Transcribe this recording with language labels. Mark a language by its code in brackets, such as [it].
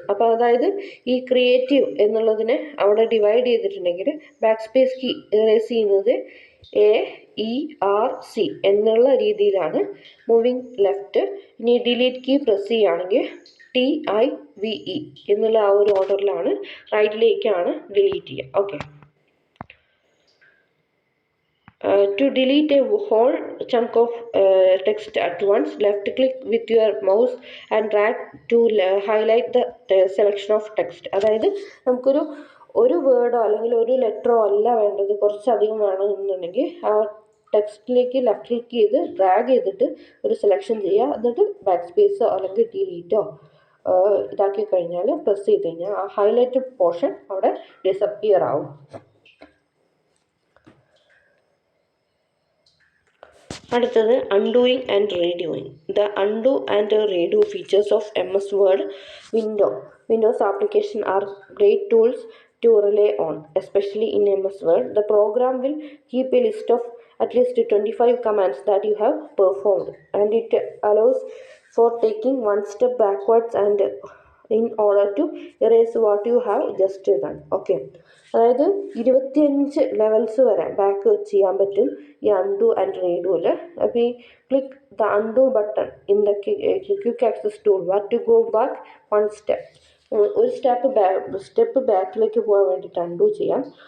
[ml] അപ്പോൾ അതായത് ഈ ക്രിയേറ്റീവ് എന്നുള്ളതിനെ അവിടെ ഡിവൈഡ് ചെയ്തിട്ടുണ്ടെങ്കിൽ ബാക്ക് സ്പേസ് കീ ഇറേസ് ചെയ്യുന്നത് AERC എന്നുള്ള രീതിയിലാണ് മൂവിങ് ലെഫ്റ്റ്. ഇനി ഡിലീറ്റ് കീ പ്രസ് ചെയ്യുകയാണെങ്കിൽ TIVE എന്നുള്ള ആ ഒരു ഓർഡറിലാണ് റൈറ്റിലേക്കാണ് ഡിലീറ്റ് ചെയ്യുക. [en] Okay, to delete a whole chunk of text at once, left click with your mouse and drag to highlight the selection of text. [ml] അതായത് ഒരു വേർഡോ അല്ലെങ്കിൽ ഒരു ലെറ്ററോ അല്ല വേണ്ടത്, കുറച്ചധികം വേണമെന്നുണ്ടെങ്കിൽ ആ ടെക്സ്റ്റിലേക്ക് ലെഫ്റ്റ് ക്ലിക്ക് ചെയ്ത് ഡ്രാഗ് ചെയ്തിട്ട് ഒരു സെലക്ഷൻ ചെയ്യുക. എന്നിട്ട് ബാക്ക് സ്പേസോ അല്ലെങ്കിൽ ഡിലീറ്റോ ഇതാക്കി കഴിഞ്ഞാൽ പ്രസ് ചെയ്ത് കഴിഞ്ഞാൽ ആ ഹൈലൈറ്റഡ് പോർഷൻ അവിടെ ഡിസപ്പിയർ ആവും. അടുത്തത് അൺഡൂയിങ് and റീഡൂയിങ്. [en] The undo and redo features of MS Word Windows application are great tools to rely on, especially in MS Word. The program will keep a list of at least 25 commands that you have performed, and it allows for taking one step backwards and in order to erase what you have just done. [ml] Okay, അതായത് 25 levels വരെ back ചെയ്യാൻ പറ്റും ഈ undo and റീഡുവിൽ. അപ്പോൾ ഈ [en] Click the undo button in the quick access tool bar to go back one step. [ml] ഒരു step ബാക്കിലേക്ക് പോകാൻ വേണ്ടിയിട്ട് അൺഡു ചെയ്യാം.